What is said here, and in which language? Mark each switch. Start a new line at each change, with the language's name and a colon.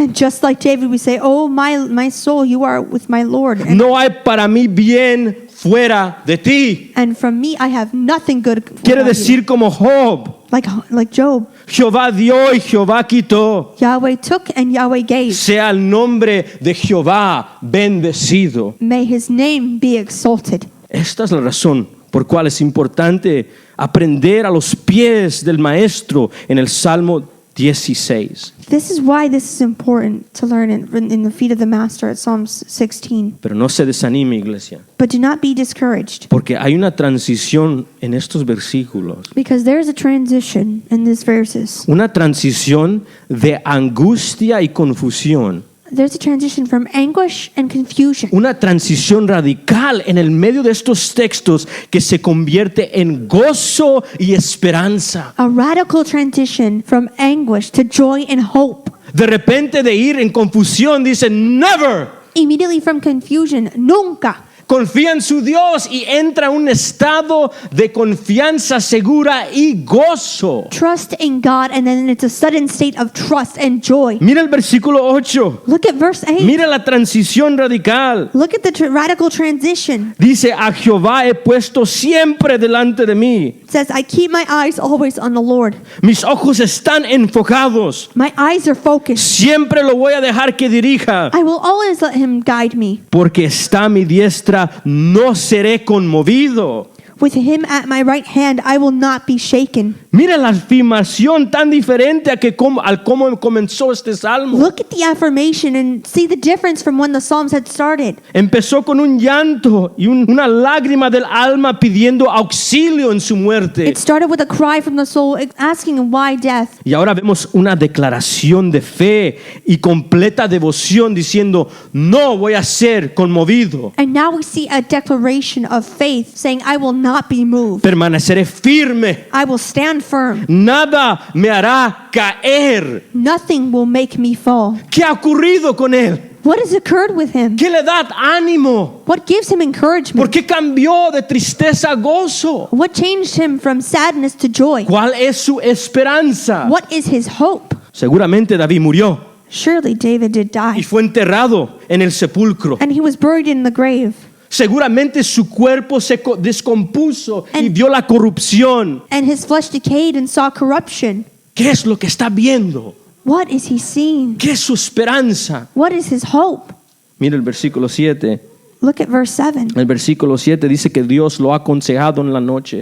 English: And just like David, we say, oh, my soul, you are with my Lord. And,
Spanish: No hay para mí bien fuera de ti.
English: and from me, I have nothing good.
Spanish: Quiere
English: without you.
Spanish: decir como Job,
English: Like Job,
Spanish: Jehová dio y Jehová quitó.
English: Yahweh took and Yahweh gave.
Spanish: Sea el nombre de Jehová bendecido.
English: May his name be exalted.
Spanish: Esta es la razón por cual es importante aprender a los pies del maestro en el Salmo 16.
English: This is why this is important to learn in the feet of the Master at Psalms 16.
Spanish: Pero no se desanime, iglesia,
English: But do not be discouraged,
Spanish: porque hay una transición en estos versículos.
English: because there is a transition in these verses.
Spanish: Una transición de angustia y confusión.
English: There's a transition from anguish and confusion.
Spanish: Una transición radical en el medio de estos textos que se convierte en gozo y esperanza.
English: A radical transition from anguish to joy and hope.
Spanish: De repente de ir en confusión, dice,
English: never. Immediately from confusion,
Spanish: nunca. Confía en su Dios y entra en un estado de confianza segura y gozo.
English: Trust in God, and then it's a sudden state of trust and joy.
Spanish: Mira el versículo 8.
English: Look at verse 8.
Spanish: Mira la transición radical.
English: Look at the radical transition.
Spanish: Dice, a Jehová he puesto siempre delante de mí.
English: It says, I keep my eyes always on the Lord.
Spanish: Mis ojos están enfocados.
English: My eyes are focused.
Spanish: Siempre lo voy a dejar que dirija.
English: I will always let him guide me.
Spanish: Porque está a mi diestra, no seré conmovido.
English: With him at my right hand, I will not be shaken.
Spanish: Mira la afirmación tan diferente al cómo comenzó este salmo.
English: Look at the affirmation and see the difference from when the Psalms had started.
Spanish: Empezó con un llanto y una lágrima del alma pidiendo auxilio en su muerte.
English: It started with a cry from the soul asking why death.
Spanish: Y ahora vemos una declaración de fe y completa devoción diciendo, no voy a ser conmovido.
English: And now we see a declaration of faith saying, I will not be moved.
Spanish: Permaneceré firme.
English: I will stand firm.
Spanish: Nada me hará caer.
English: Nothing will make me fall.
Spanish: ¿Qué ha ocurrido con él?
English: What has occurred with him?
Spanish: ¿Qué le da ánimo?
English: What gives him
Spanish: ¿Por
English: encouragement?
Spanish: qué cambió de tristeza a gozo?
English: What changed him from sadness to joy?
Spanish: ¿Cuál es su esperanza?
English: What is his hope?
Spanish: Seguramente David murió
English: Surely David did
Spanish: y
English: die,
Spanish: fue enterrado en el sepulcro.
English: and he was buried in the grave,
Spanish: Seguramente su cuerpo se descompuso y
English: And-
Spanish: vio la corrupción.
English: and his flesh decayed and saw corruption.
Spanish: ¿Qué es lo que está viendo?
English: What is he seeing?
Spanish: ¿Qué es su esperanza?
English: What is his hope?
Spanish: Mira el versículo 7.
English: Look at verse 7.
Spanish: El versículo 7 dice que Dios lo ha aconsejado en la noche.